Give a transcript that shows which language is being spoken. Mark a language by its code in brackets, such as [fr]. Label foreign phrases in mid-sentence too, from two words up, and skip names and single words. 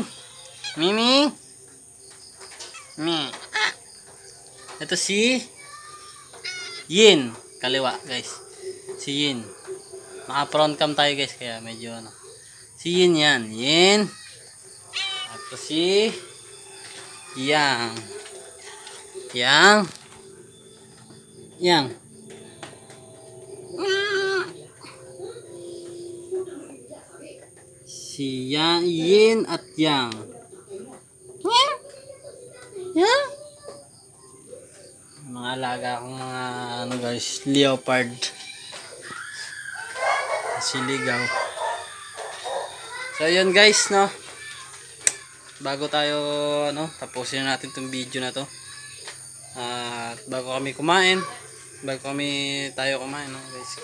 [tl] Miming. Ito si Yin. Kaliwa guys. Si Yin. Naka [en] front cam [tl] tayo guys. Kaya medyo ano. Si Yin yan. Yin. Ito si Yang. Yang. Yang. Si Yang, Yin at Yang. Yang. Mga alaga akong mga ano guys, leopard. Siligaw. So yun guys, no. Bago tayo ano, tapusin natin tong video na to. At bago kami kumain, tayo kumain, no guys.